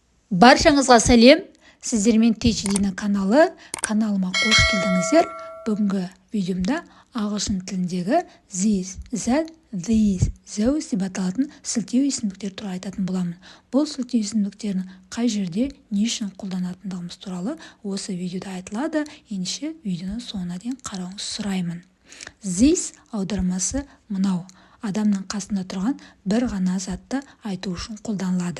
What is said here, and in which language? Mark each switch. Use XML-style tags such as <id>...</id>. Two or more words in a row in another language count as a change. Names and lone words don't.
<kk>Баршаңызға сәлем. Сіздермен Течидина каналыма қош келдіңіздер. Бүгінгі видеомда ағылшын тіліндегі</kk> <en>this, that, these, those</en> <kk>деп аталатын сілтеу есімдіктер туралы айтатын боламын. Бұл сілтеу есімдіктерін қай жерде, не үшін қолданатындығымыз туралы осы видеода айтылады. Ендеше видеоны соңына дейін қарауыңызды сұраймын. This аудармасы мынау. Адамның қасында тұрған бір ғана затты айту үшін қолданылады.</kk>